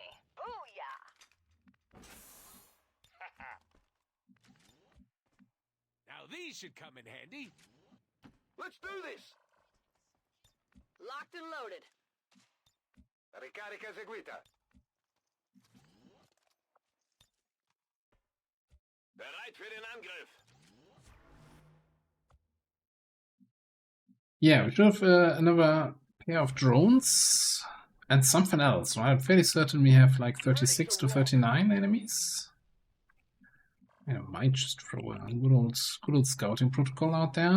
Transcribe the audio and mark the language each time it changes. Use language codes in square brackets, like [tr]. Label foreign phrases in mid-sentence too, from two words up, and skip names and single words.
[en] Booyah! Now these should come in handy. Let's do this! Locked and loaded. [it] Ricarica eseguita. [de] Bereit für den Angriff. [en] Yeah, we should have another pair of drones and something else, right? I'm fairly certain we have like 36 to 39 enemies. Yeah, might just throw a good old scouting protocol out there.